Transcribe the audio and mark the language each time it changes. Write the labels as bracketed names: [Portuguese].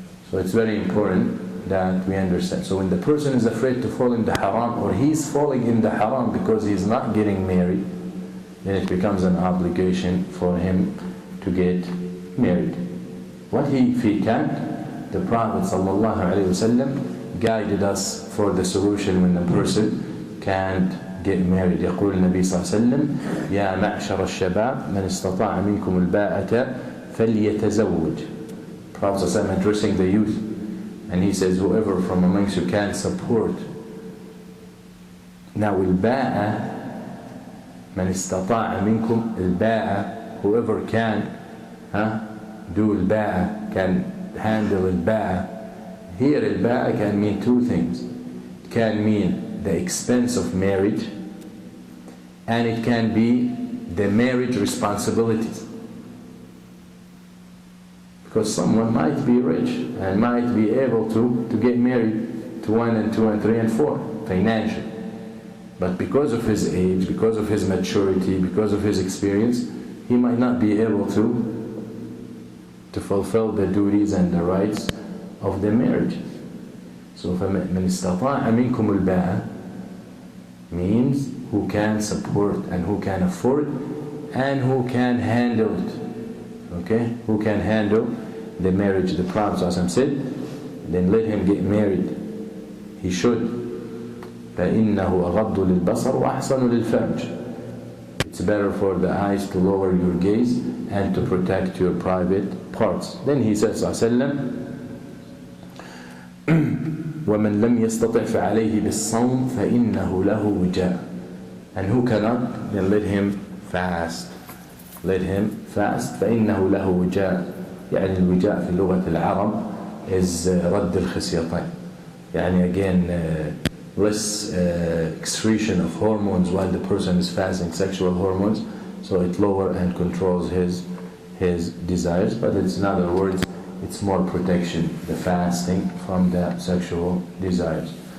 [English] So it's very important that we understand. So when the person is afraid to fall in the haram, or he's falling in the haram because he's not getting married, then it becomes an obligation for him to get married. If he can't, the Prophet ﷺ guided us for the solution when the person can't get married. [Arabic] يقول النبي صلى الله عليه وسلم يا معشر الشباب من استطاع منكم الباءة فليتزوج. [English] Prophet ﷺ addressing the youth, and he says, whoever from amongst you can support. Now الباءة من استطاع منكم الباءة, whoever can do الباءة, can handle الباءة. Here الباءة can mean two things. It can mean the expense of marriage, and it can be the marriage responsibilities. Because someone might be rich and might be able to get married to 1 and 2 and 3 and 4 financially. But because of his age, because of his maturity, because of his experience, he might not be able to fulfill the duties and the rights of the marriage. So فَمَنْ اسْتَطَاعَ مِنْكُمُ الْبَاءَ means who can support and who can afford and who can handle it. Okay? Who can handle the marriage. The Prophet ﷺ said, then let him get married. [Arabic] He should. فَإِنَّهُ أَغَضُّ لِلْبَصَرِ وَأَحْسَنُ لِلْفَرْجِ. [English] It's better for the eyes to lower your gaze and to protect your private parts. [Arabic] Then he says, ﷺ, وَمَنْ لَمْ يَسْتَطِعْ فَعَلَيْهِ بِالصَّوْمِ فَإِنَّهُ لَهُ وِجَاءٌ. [English] And who cannot, then let him fast. Let him fast. فإنه له وجاء. [Arabic] يعني الوجاء في لغة العرب is رد الخصيتين. [English] يعني again less excretion of hormones while the person is fasting, sexual hormones, so it lower and controls his desires. But it's in other words, it's more protection, the fasting from the sexual desires.